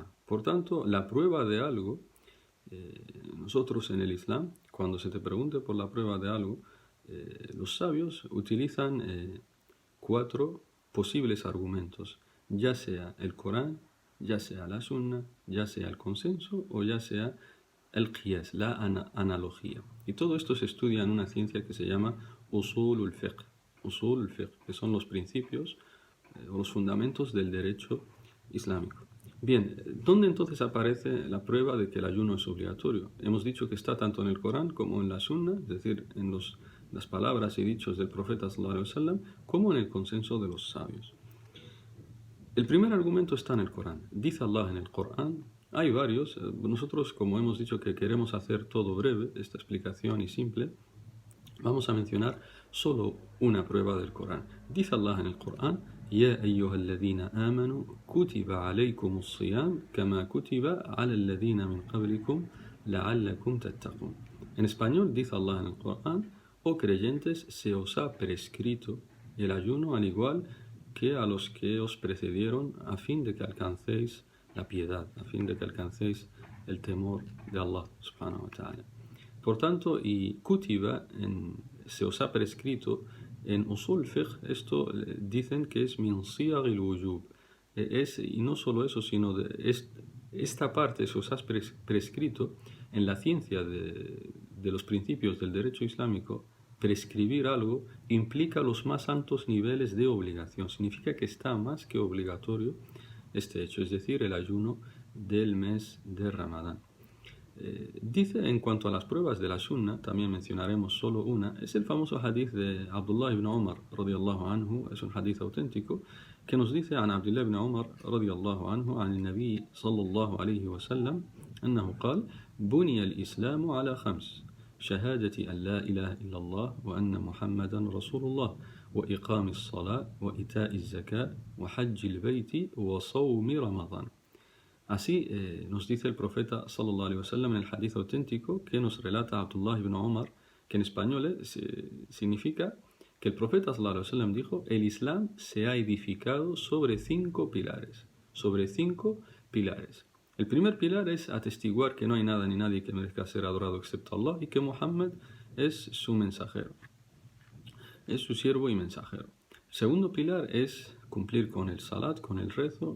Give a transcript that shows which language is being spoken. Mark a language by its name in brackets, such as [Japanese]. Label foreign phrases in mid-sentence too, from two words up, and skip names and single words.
[Spanish] Por tanto, la prueba de algo, nosotros en el Islam, cuando se te pregunte por la prueba de algo, los sabios utilizan 4 posibles argumentos, ya sea el Corán, ya sea la Sunna, ya sea el consenso o ya sea el qiyas, la analogía. Y todo esto se estudia en una ciencia que se llama [Arabic] أصول الفقه, [Spanish] que son los principios o los fundamentos del derecho islámico. Bien, ¿dónde entonces aparece la prueba de que el ayuno es obligatorio? Hemos dicho que está tanto en el Corán como en la Sunna, es decir, en las palabras y dichos del profeta [Arabic] صلى الله عليه وسلم, [Spanish] como en el consenso de los sabios. El primer argumento está en el Corán. Dice Allah en el Corán, hay varios, nosotros como hemos dicho que queremos hacer todo breve, esta explicación y simple, vamos a mencionar solo una prueba del Corán. Dice Allah en el Corán: [Arabic] يا أيها الذين آمنوا كتب عليكم الصيام كما كتب على الذين من قبلكم لعلكم تتقون. [Spanish] En español dice Allah en el Corán: oh creyentes, se os ha prescrito el ayuno al igual que a los que os precedieron, a fin de que alcancéis la piedad, a fin de que alcancéis el temor de Allah [Arabic] سبحانه وتعالى. [Spanish] Por tanto, y kutiba, se os ha prescrito, en [Arabic] أصول فقه, [Spanish] esto dicen que es [Arabic] من صيغ الوجوب, [Spanish] y no solo eso, sino esta parte se os ha prescrito en la ciencia de los principios del derecho islámico. Prescribir algo implica los más altos niveles de obligación. Significa que está más que obligatorio este hecho, es decir, el ayuno del mes de Ramadán. Dice en cuanto a las pruebas de la sunna, también mencionaremos solo una, es el famoso hadith de Abdullah ibn Umar [Arabic] رضي الله عنه, [Spanish] es un hadith auténtico, que nos dice [Arabic] عن عبد الله بن عمر رضي الله عنه عن النبي صلى الله عليه وسلم أنه قال بني الإسلام على 5 شهادة أن لا إله إلا الله وأن محمدا رسول الله وإقام الصلاة وإيتاء الزكاة وحج البيت وصوم رمضان. [Spanish] Así nos dice el profeta [Arabic] صلى الله عليه وسلم [Spanish] en el hadith auténtico que nos relata Abdullah ibn Umar, que en español significa que el profeta [Arabic] صلى الله عليه وسلم [Spanish] dijo: el Islam se ha edificado sobre 5 pilares. Sobre 5 pilares. El primer pilar es atestiguar que no hay nada ni nadie que merezca ser adorado excepto Allah y que Muhammad es su mensajero, es su siervo y mensajero. El segundo pilar es cumplir con el salat, con el rezo.